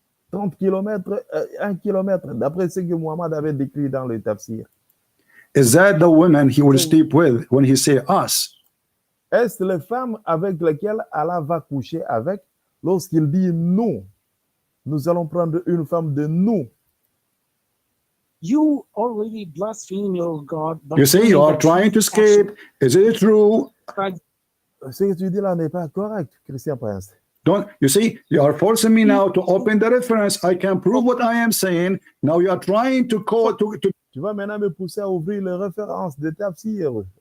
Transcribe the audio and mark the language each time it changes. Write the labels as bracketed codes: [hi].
[fr] 30 kilomètres, 1 kilomètre, d'après ce que Muhammad avait décrit dans le tafsir. [en] Is that the women he will sleep with when he say us? [fr] Est-ce les femmes avec lesquelles Allah va coucher avec lorsqu'il dit nous? Nous allons prendre une femme de nous. [en] You already blaspheme your God. You say you are trying to escape. Is it true? [fr] Ce que tu dis là n'est pas correct, Christian Prince. [en] Don't you see? You are forcing me now to open the reference. I can prove what I am saying. Now you are trying to call to [fr] Tu vas maintenant me pousser à ouvrir les références de tafsir.